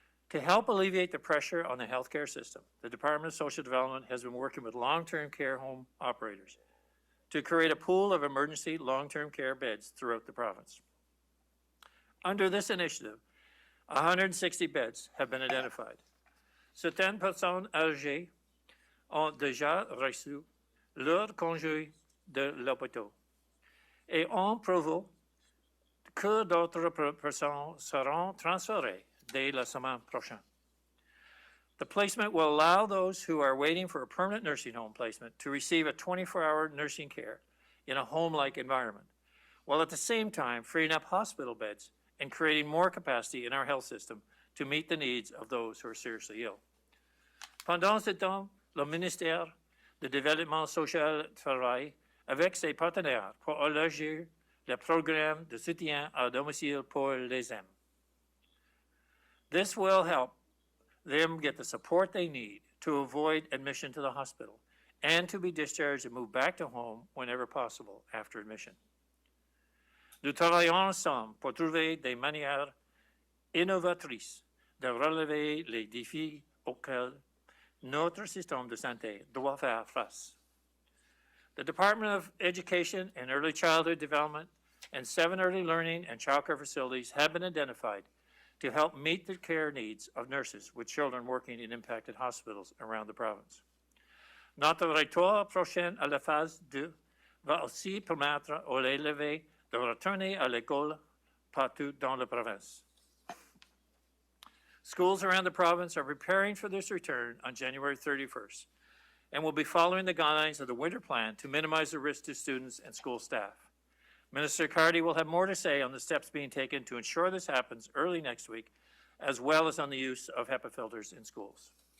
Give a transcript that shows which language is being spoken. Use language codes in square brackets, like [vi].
[en] To help alleviate the pressure on the healthcare system, the Department of Social Development has been working with long-term care home operators to create a pool of emergency long-term care beds throughout the province. Under this initiative, 160 beds have been identified. [fr] Certaines personnes âgées ont déjà reçu leur congé de l'hôpital et ont prévu que d'autres personnes seront transférées dès la semaine prochaine. [en] The placement will allow those who are waiting for a permanent nursing home placement to receive a 24-hour nursing care in a home-like environment, while at the same time freeing up hospital beds and creating more capacity in our health system to meet the needs of those who are seriously ill. [fr] Pendant ce temps, le ministère du Développement social travaille avec ses partenaires pour élargir le programme de soutien à domicile pour les aînés. [en] This will help them get the support they need to avoid admission to the hospital and to be discharged and moved back to home whenever possible after admission. [fr] Nous travaillons ensemble pour trouver des manières innovatrices de relever les défis auxquels notre système de santé doit faire face. [en] The Department of Education and Early Childhood Development and 7 early learning and childcare facilities have been identified to help meet the care needs of nurses with children working in impacted hospitals around the province. [fr] Notre retour prochain à la phase 2 va aussi permettre aux élèves de retourner à l'école partout dans la province. [en] Schools around the province are preparing for this return on January 31st and will be following the guidelines of the winter plan to minimize the risk to students and school staff. Minister Cardy will have more to say on the steps being taken to ensure this happens early next week, as well as on the use of HEPA filters in schools.